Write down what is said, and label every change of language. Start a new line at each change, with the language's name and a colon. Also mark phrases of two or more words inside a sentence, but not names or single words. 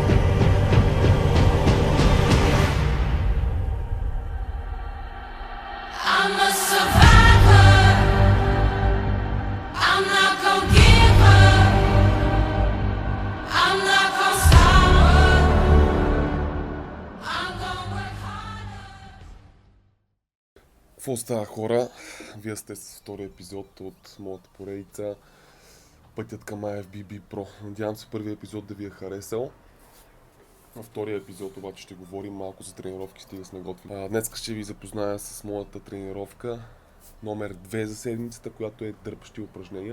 English: I'm a survivor. I'm not gonna give up. I'm not gonna stop. I'm gonna work harder.
Bulgarian: Какво става, хора? Вие сте с втори епизод от моята поредица Пътят към IFBB Pro. Надявам се първият епизод да ви е харесал. Във втория епизод обаче ще говорим малко за тренировки, стига сме готви. Днес ще ви запозная с моята тренировка номер 2 за седмицата, която е дърпащи упражнения.